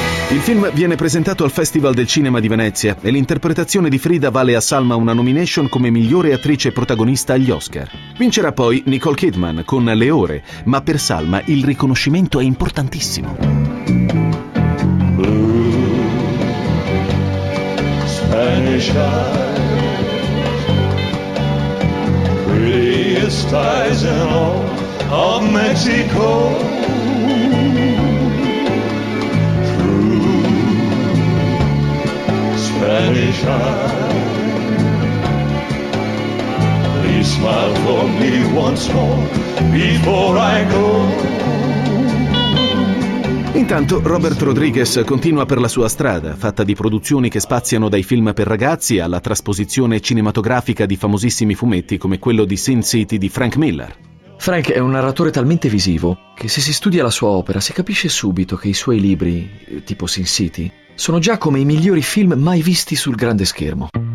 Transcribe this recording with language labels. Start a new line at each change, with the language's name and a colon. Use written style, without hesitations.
Italian: Il film viene presentato al Festival del Cinema di Venezia e l'interpretazione di Frida vale a Salma una nomination come migliore attrice protagonista agli Oscar. Vincerà poi Nicole Kidman con Le Ore, ma per Salma il riconoscimento è importantissimo.
English: Spanish eyes, prettiest eyes in all of Mexico. True Spanish eyes, please smile for me once more before I go.
Italian: Intanto Robert Rodriguez continua per la sua strada, fatta di produzioni che spaziano dai film per ragazzi alla trasposizione cinematografica di famosissimi fumetti come quello di Sin City di Frank Miller. Frank è un narratore talmente visivo che se si studia la sua opera si capisce subito che i suoi libri, tipo Sin City, sono già come i migliori film mai visti sul grande schermo.